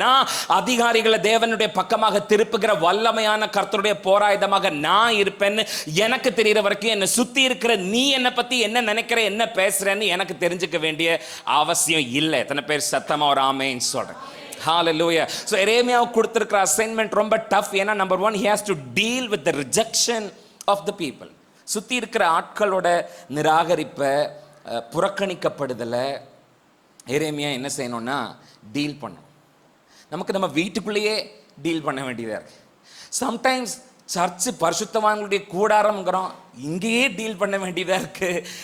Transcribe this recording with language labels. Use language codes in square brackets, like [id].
[ta] நான் அதிகாரிகளை தேவனுடைய பக்கமாக திருப்புகிற வல்லமையான கர்த்தருடைய போராயுதமாக நான் இருப்பேன்னு எனக்கு தெரிகிற வரைக்கும் என்னை சுத்தி இருக்கிற நீ என்னை பத்தி என்ன நினைக்கிற, என்ன பேசுறேன்னு எனக்கு தெரிஞ்சுக்க வேண்டிய அவசியம் இல்லை. எத்தனை பேர் சத்தமா ஒரு ஆமென் சொல்றேன்? Hallelujah. So எரேமியாவுக்கு கொடுத்திருக்கிற அசைன்மெண்ட் ரொம்ப டஃப். ஏன்னா [en] Number 1, he has to deal with the rejection of the people. [ta] சுத்தி இருக்கிற ஆட்களோட நிராகரிப்பை, புறக்கணிக்கப்படுதலை எரேமியா என்ன செய்யணும்னா டீல் பண்ணும். நமக்கு நம்ம வீட்டுக்குள்ளேயே டீல் பண்ண வேண்டியதாக இருக்கு. சம்டைம்ஸ் சர்ச்சு பரிசுத்தவான்களுடைய கூடாரம்ங்கிறோம், இங்கேயே டீல் பண்ண வேண்டியதாக இருக்குது.